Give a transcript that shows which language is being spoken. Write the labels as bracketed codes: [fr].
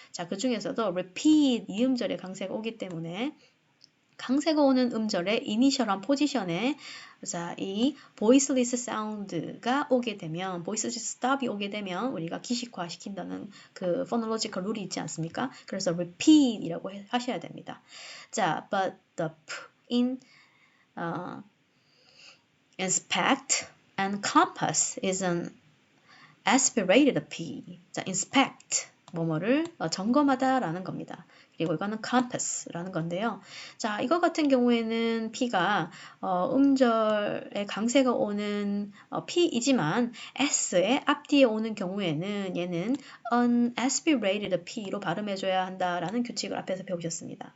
[ko] 자, 그 중에서도 repeat 이 음절에 강세가 오기 때문에 강세가 오는 음절의 이니셜한 포지션에 자, 이 voiceless 사운드가 오게 되면 voiceless stop이 오게 되면 우리가 기식화 시킨다는 그 phonological 룰이 있지 않습니까? 그래서 repeat이라고 하셔야 됩니다. 자, [en] but the p in uh, inspect, and compass is an aspirated P. [ko] 자, inspect 뭐뭐를 점검하다라는 겁니다. 그리고 이거는 compass라는 건데요. 자, 이거 같은 경우에는 P가 음절의 강세가 오는 P이지만 S의 앞뒤에 오는 경우에는 얘는 unaspirated P로 발음해줘야 한다라는 규칙을 앞에서 배우셨습니다.